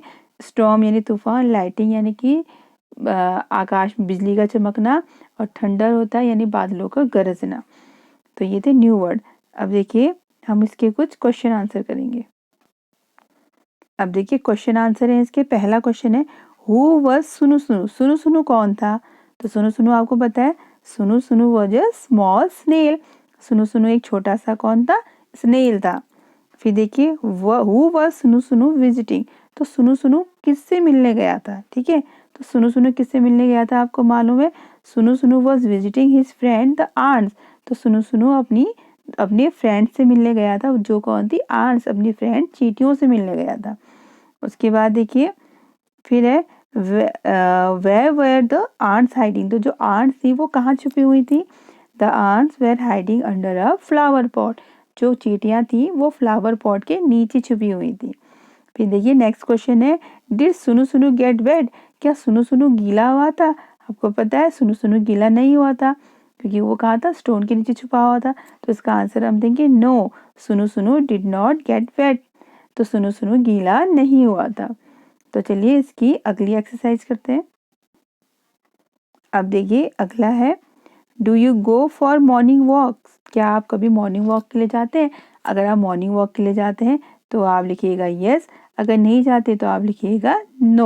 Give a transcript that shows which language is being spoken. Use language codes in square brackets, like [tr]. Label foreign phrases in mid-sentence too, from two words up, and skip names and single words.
[hi] स्टॉर्म यानी तूफान, लाइटिंग यानी कि आकाश में बिजली का चमकना, और थंडर होता है यानी बादलों का गरजना। तो ये थे [en] new word. [hi] अब देखिए हम इसके कुछ [en] question answer [hi] करेंगे। अब देखिए [en] question answer [hi] है इसके। पहला क्वेश्चन है [en] who was Sunu Sunu. [hi] सुनु सुनु कौन था? तो सुनु सुनु आपको पता है, [en] सुनु सुनु was a small snail. [hi] सुनु सुनु एक छोटा सा कौन था? स्नेल था। फिर देखिए [en] who was Sunu Sunu visiting. [hi] तो सुनु सुनु किससे मिलने गया था? ठीक है, तो सुनु सुनु किससे मिलने गया था आपको मालूम है? सुनु सुनु [en] was visiting his friend the ants. [hi] तो सुनु सुनु अपने फ्रेंड से मिलने गया था, जो कौन थी? आंट्स, अपनी फ्रेंड चींटियों से मिलने गया था। उसके बाद देखिए फिर है [en] where were the ants hiding. [hi] तो जो आंट्स थी वो कहाँ छुपी हुई थी? [en] the ants were hiding under a flower pot. [hi] जो चींटियां थी वो [en] flower pot [hi] के नीचे छुपी हुई थी। फिर देखिए [en] next question है did Sunu Sunu get wet. [hi] क्या सुनु सुनु गीला हुआ था? आपको पता है सुनु सुनु गीला नहीं हुआ था, क्योंकि वो कहाँ था? स्टोन के नीचे छुपा हुआ था। तो इसका आंसर हम देंगे [en] no, Sunu Sunu did not get wet. [hi] तो सुनु सुनु गीला नहीं हुआ था। तो चलिए इसकी अगली एक्सरसाइज करते हैं। अब देखिए अगला है [en] do you go for morning walks. [hi] क्या आप कभी [en] morning walk [hi] के लिए जाते हैं? अगर आप [en] morning walk [hi] के लिए जाते हैं तो आप लिखिएगा यस, अगर नहीं जाते तो आप लिखिएगा नो।